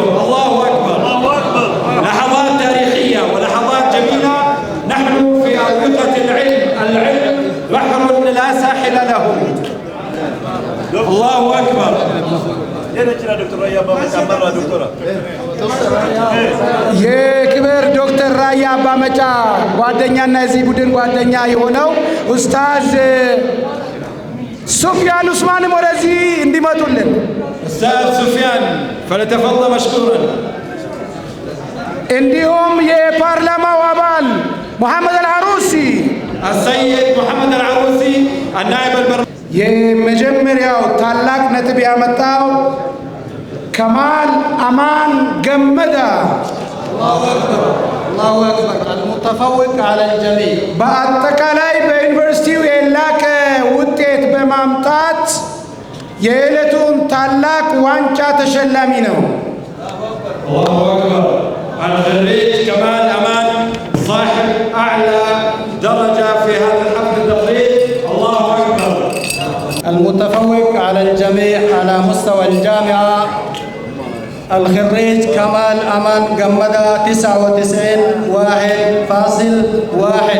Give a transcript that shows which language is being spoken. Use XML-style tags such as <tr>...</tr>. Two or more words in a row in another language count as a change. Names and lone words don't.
<ar>الله أكبر. لحظات تاريخية ولحظات جميلة. نحن في أروقة العلم بحر لا ساحل له. الله أكبر. دكتور يا بابا مرة دكتورة</ar> <am>የክብር ዶክተር ራያ አባመጫ ጓደኛና የዚህ ቡድን ጓደኛ የሆነው ኡስታዝ ሱፊያን ኡስማንም ወደዚህ እንዲመጡልን</am> <ar>أستاذ سفيان فليتفضل مشكورا.</ar> <am>እንዲሁም የፓርላማው አባል ሙሐመድ አልዓሩሲ</am> <ar>السيد محمد العروسي النائب البرلماني.</ar> <am>የመጀመሪያው ታላቅ ነጥብ ያመጣው ከማል አማን ገመዳ</am> <ar>الله أكبر الله أكبر المتفوق على الجميع</ar> <am>በአጠቃላይ በዩኒቨርሲቲው የላቀ ውጤት በማምጣት የዕለቱን ታላቅ ዋንጫ ተሸላሚ ነው።</am> <ar>الله أكبر. الخريج كمال أمان صاحب أعلى درجة في هذا الحفل التقرير. الله أكبر. المتفوق على الجميع على مستوى الجامعة الخريج كمال أمان جمدة 99.1.</ar>